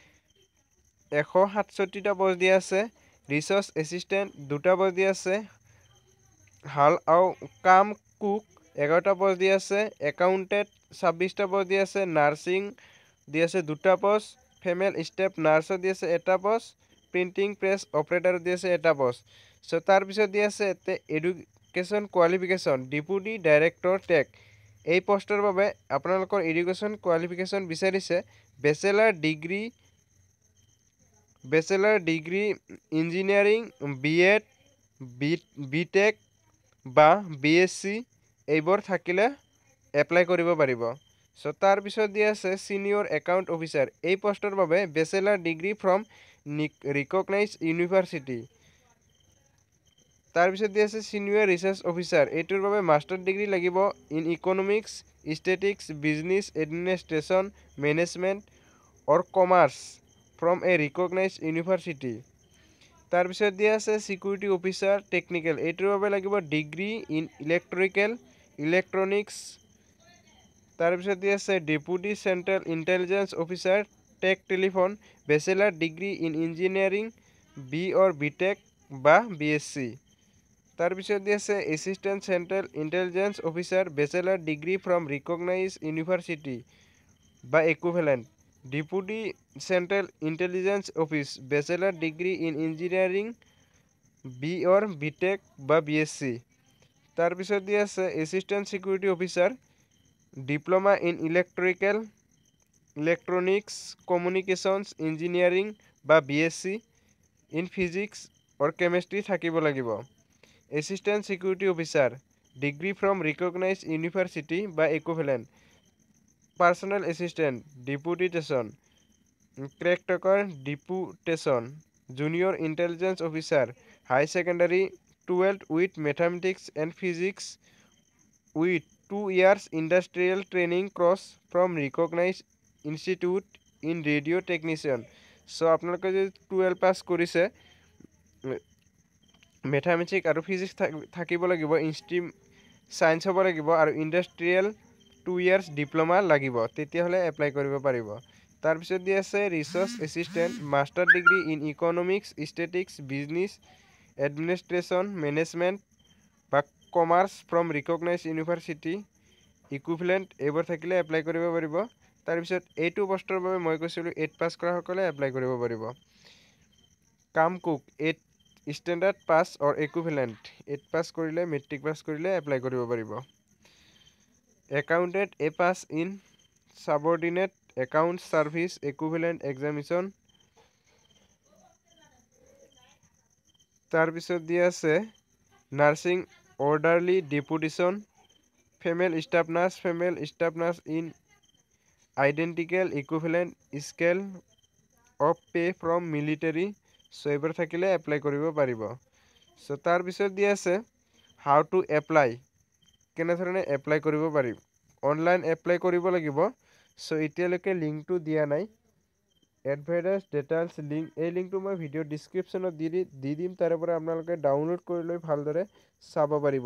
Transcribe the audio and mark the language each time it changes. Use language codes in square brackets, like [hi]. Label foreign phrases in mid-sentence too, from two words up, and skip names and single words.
[as] 167টা পোস্ট দিয়া আছে [en] resource assistant [as] 2টা পোস্ট দিয়া আছে [en] hal ao cum cook [as] 11টা পোস্ট দিয়া আছে [en] অ্যাকাউন্টেন্ট [as] 26টা পোস্ট দিয়া আছে [en] নার্সিং [as] দিয়া আছে 2টা পোস্ট [en] female staff nurse [as] দিয়া আছে এটা পোস্ট [en] printing press operator [as] দিয়া আছে এটা পোস্ট সো তার পিছত দিয়া আছে [en] education qualification deputy director tech [as] এই পোস্টৰ বাবে আপোনালোকৰ [en] education qualification বিচাৰিছে bachelor degree engineering B.Ed B.Tech বা বিএসসি [as] এইবোৰ থাকিলে এপ্লাই কৰিব পাৰিব [en] সো [as] তাৰ পিছত দিয়া আছে [en] senior account officer [as] এই পোস্টৰ বাবে [en] bachelor degree from recognized university [as] তাৰ পিছত দিয়া আছে [en] senior research officer [as] এইটোৰ বাবে [en] master degree লাগিব in economics statistics business administration management or commerce from a recognized university [as] তাৰ পিছত দিয়া আছে [en] security officer technical [as] এইটোৰ বাবে লাগিব [en] degree in ইলেক্ট্রনিক্স [as] তাৰ পিছত দিয়া আছে [en] deputy central intelligence officer tech telephone bachelor degree in engineering B or B.Tech বা বিএসসি [as] তাৰ পিছত দিয়া আছে [en] assistant central intelligence officer bachelor degree from recognized university বা equivalent deputy central intelligence office bachelor degree in engineering B or B.Tech বা বিএসসি [as] তাৰ পিছত দিয়া আছে [en] assistant security officer diploma in electronics communications engineering বা বিএসসি in physics or chemistry [as] থাকিব লাগিব [en] assistant security officer degree from recognized ইউনিভার্সিটি বা equivalent personal assistant deputation caretaker deputation junior intelligence officer higher secondary 12 with mathematics and physics with 2 years industrial training course from recognized institute in radio technician so [as] আপোনালোকে যে 12 পাস কৰিছে ম্যাথমেটিক্স আৰু ফিজিক্স থাকিব লাগিব [en] in stream science [as] হ'ব লাগিব আৰু [en] industrial 2 years diploma [as] লাগিব তেতিয়া হলে এপ্লাই কৰিব পাৰিব তাৰ পিছত দি আছে [en] research assistant master degree in economics statistics business administration management বা commerce from recognized university equivalent [as] এইবোৰ থাকিলে এপ্লাই কৰিব পাৰিব তাৰ পিছত এইটো পোষ্টৰ বাবে মই কৈছিলো 8 পাস কৰা সকলে এপ্লাই কৰিব পাৰিব [en] cum cook 8 standard pass or equivalent [as] 8 পাস কৰিলে মেট্ৰিক পাস কৰিলে এপ্লাই কৰিব পাৰিব [en] accountant a pass in subordinate account service equivalent examination [as] তাৰ পিছত দিয়া আছে [en] নার্সিং orderly deputation female staff nurse in identical equivalent scale of pay from military সো [as] এইবোৰ থাকিলে এপ্লাই কৰিব পাৰিব। সো তাৰ পিছত দি আছে [en] how to apply, [as] কেনেধৰণে এপ্লাই কৰিব পাৰিম। [en] online apply [as] কৰিব লাগিব। সো এতিয়ালৈকে লিংকটো দিয়া নাই। [en] advertise details link, [as] এই লিংকটো মই [en] video descriptionত [as] দি দিম, তাৰে পৰা আপোনালোকে ডাউনলোড কৰি লৈ ভালদৰে চাব পাৰিব।